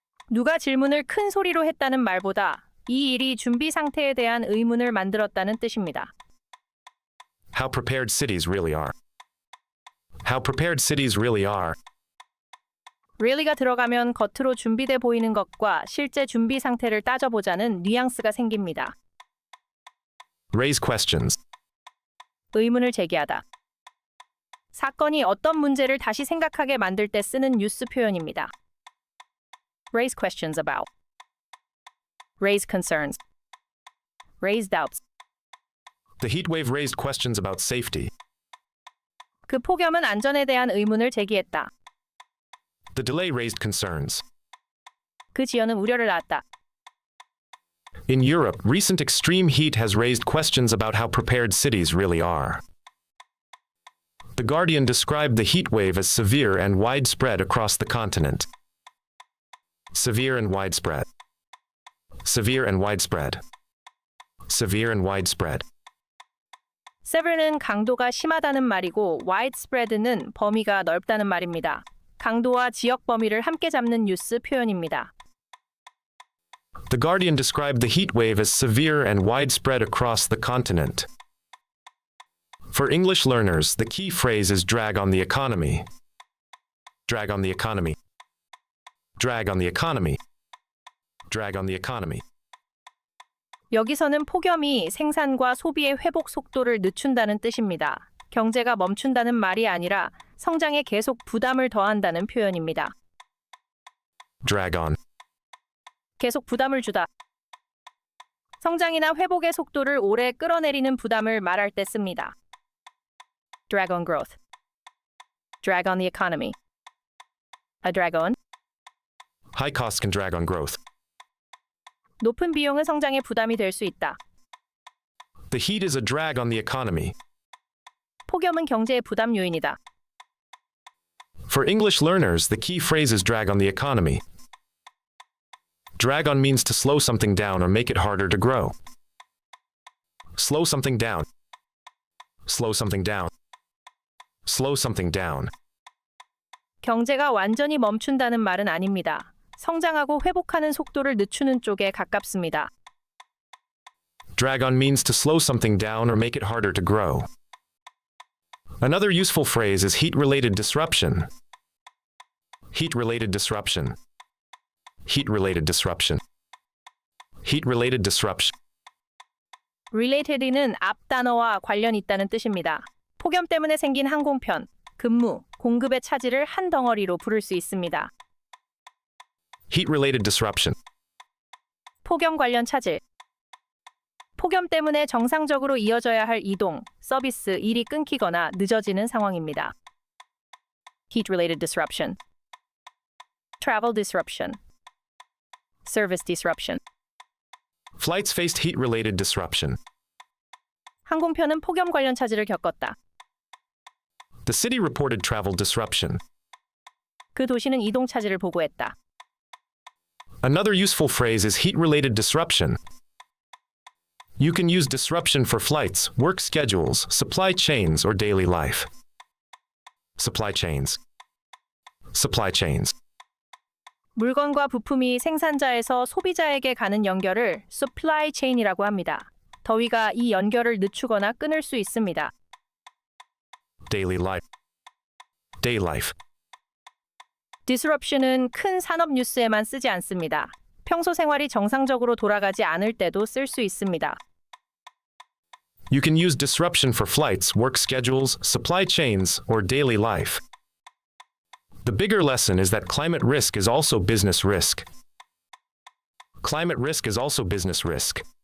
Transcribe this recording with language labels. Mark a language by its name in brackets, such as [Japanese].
[Korean] 누가 질문을 큰 소리로 했다는 말보다 이 일이 준비 상태에 대한 의문을 만들었다는 뜻입니다. [English] How prepared cities really are. How prepared cities really are. [Korean] really가 들어가면 겉으로 준비돼 보이는 것과 실제 준비 상태를 따져보자는 뉘앙스가 생깁니다. [English] Raise questions. [Korean] 의문을 제기하다. 사건이 어떤 문제를 다시 생각하게 만들 때 쓰는 뉴스 표현입니다. [English] Raise questions about. Raise concerns. Raise doubts. The heat wave raised questions about safety. [Korean] 그 폭염은 안전에 대한 의문을 제기했다. [English] The delay raised concerns. [Korean] 그 지연은 우려를 낳았다. [English] In Europe, recent extreme heat has raised questions about how prepared cities really are. The Guardian described the heat wave as severe and widespread across the continent. Severe and widespread. Severe and widespread. Severe and widespread. [Korean] severe는 강도가 심하다는 말이고 widespread는 범위가 넓다는 말입니다. 강도와 지역 범위를 함께 잡는 뉴스 표현입니다. [English] The Guardian described the heat wave as severe and widespread across the continent. For English learners, the key phrase is drag on the economy. Drag on the economy. Drag on the economy. Drag on the economy. [Korean] 여기서는 폭염이 생산과 소비의 회복 속도를 늦춘다는 뜻입니다. 경제가 멈춘다는 말이 아니라 성장에 계속 부담을 더한다는 표현입니다. [English] Drag on. [Korean] 계속 부담을 주다. 성장이나 회복의 속도를 오래 끌어내리는 부담을 말할 때 씁니다. [English] Drag on growth. Drag on the economy. A drag on. High costs can drag on growth. [Korean] 높은 비용은 성장에 부담이 될 수 있다. [English] The heat is a drag on the economy. [Korean] 폭염은 경제의 부담 요인이다. [English] For English learners, the key phrase is drag on the economy. Drag on means to slow something down or make it harder to grow. Slow something down. Slow something down. Slow something down. [Korean] 경제가 완전히 멈춘다는 말은 아닙니다. 성장하고 회복하는 속도를 늦추는 쪽에 가깝습니다. [English] Drag on means to slow something down or make it harder to grow. Another useful phrase is heat-related disruption. Heat-related disruption. Heat-related disruption. Heat-related disruption. [Korean] related는 앞 단어와 관련 있다는 뜻입니다. 폭염 때문에 생긴 항공편, 근무, 공급의 차질을 한 덩어리로 부를 수 있습니다. [English] Heat-related disruption. [Korean] 폭염 관련 차질. 폭염 때문에 정상적으로 이어져야 할 이동, 서비스, 일이 끊기거나 늦어지는 상황입니다. [English] Heat-related disruption. Travel disruption. Service disruption. Flights faced heat-related disruption. [Korean] 항공편은 폭염 관련 차질을 겪었다. [English] The city reported travel disruption. [Korean] 그 도시는 이동 차질을 보고했다. [English] Another useful phrase is heat-related disruption. You can use disruption for flights, work schedules, supply chains, or daily life. Supply chains. Supply chains. [Korean] 물건과 부품이 생산자에서 소비자에게 가는 연결을 supply chain이라고 합니다. 더위가 이 연결을 늦추거나 끊을 수 있습니다. [English] Daily life. Day life. [Korean] disruption은 큰 산업 뉴스에만 쓰지 않습니다. 평소 생활이 정상적으로 돌아가지 않을 때도 쓸 수 있습니다. [English] You can use disruption for flights, work schedules, supply chains, or daily life. The bigger lesson is that climate risk is also business risk. Climate risk is also business risk.